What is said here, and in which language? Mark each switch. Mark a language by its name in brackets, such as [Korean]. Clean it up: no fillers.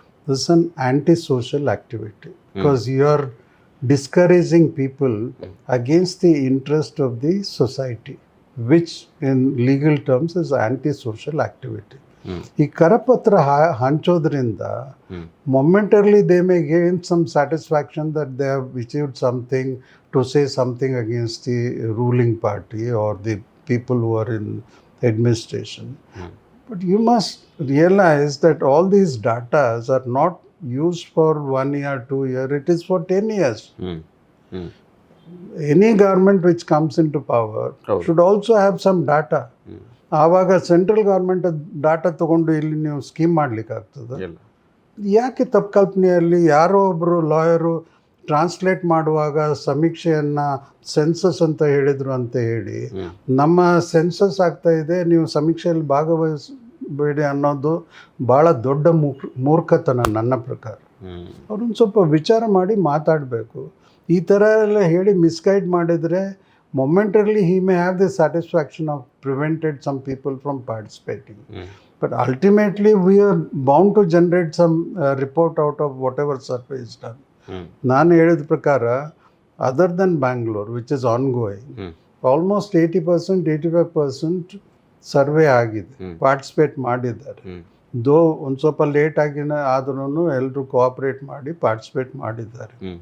[English] This an anti social activity because you are discouraging people against the interest of the society, which in legal terms is anti-social activity. [Kannada] ಈ ಕರಪತ್ರ ಹಂಚೋದ್ರಿಂದ [English] Momentarily they may gain some satisfaction that they have achieved something to say something against the ruling party or the people who are in administration. But you must realize that all these datas are not used for 1 year, 2 year, it is for 10 years. Any government which comes into power should also have some data. [Kannada] ಆವಾಗ central government data ತೊಗೊಂಡು ಇಲ್ಲಿ ನೀವು scheme ಮಾಡಲಿಕ್ಕಾಗ್ತದೆ? ಯಾಕೆ ತಪ್ಪು ಕಲ್ಪನೆಯಲ್ಲಿ ಯಾರೋ ಒಬ್ಬರು lawyer translate ಮಾಡುವಾಗ ಸಮೀಕ್ಷೆಯನ್ನು ಸೆನ್ಸಸ್ ಅಂತ ಹೇಳಿದರು ಅಂತ ಹೇಳಿ, ನಮ್ಮ ಸೆನ್ಸಸ್ ಆಗ್ತಾ ಇದೆ, ನೀವು ಸಮೀಕ್ಷೆಯಲ್ಲಿ ಭಾಗವಹಿಸಬೇಡಿ ಅನ್ನೋದು ಭಾಳ ದೊಡ್ಡ ಮೂರ್ಖತನ ನನ್ನ ಪ್ರಕಾರ. ಅವ್ರನ್ನ ಸ್ವಲ್ಪ ವಿಚಾರ ಮಾಡಿ ಮಾತಾಡಬೇಕು. ಈ ಥರ ಎಲ್ಲ ಹೇಳಿ ಮಿಸ್ಗೈಡ್ ಮಾಡಿದರೆ [English] momentarily he may have the satisfaction of prevented some people from participating. But ultimately we are bound to generate some report out of whatever survey is done. [Kannada] ನಾನು ಹೇಳಿದ ಪ್ರಕಾರ, [English] other than Bangalore, which is ongoing, almost [Kannada] 80%, 85% survey ಆಗಿದೆ, participate ಮಾಡಿದ್ದಾರೆ. ದೋ ಒಂದು ಸ್ವಲ್ಪ late ಆಗಿನ ಆದ್ರೂ ಎಲ್ಲರೂ ಕೋಆಪ್ರೇಟ್ ಮಾಡಿ ಪಾರ್ಟಿಸಿಪೇಟ್ ಮಾಡಿದ್ದಾರೆ.